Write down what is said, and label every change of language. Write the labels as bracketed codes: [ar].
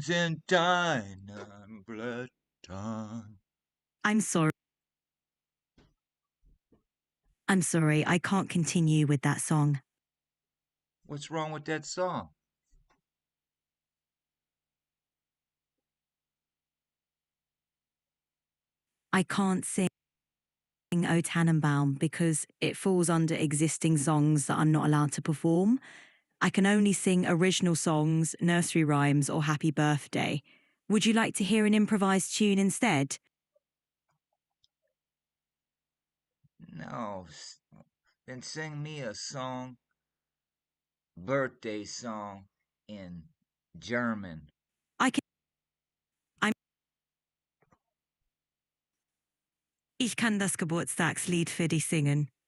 [de] grün sind deine Blätter. [en] I'm sorry. I'm sorry, I can't continue with that song. What's wrong with that song? I can't sing O Tannenbaum because it falls under existing songs that I'm not allowed to perform. I can only sing original songs, nursery rhymes, or Happy Birthday. Would you like to hear an improvised tune instead? No. Then sing me a song, birthday song in German. [de] Ich kann das Geburtstagslied für dich singen.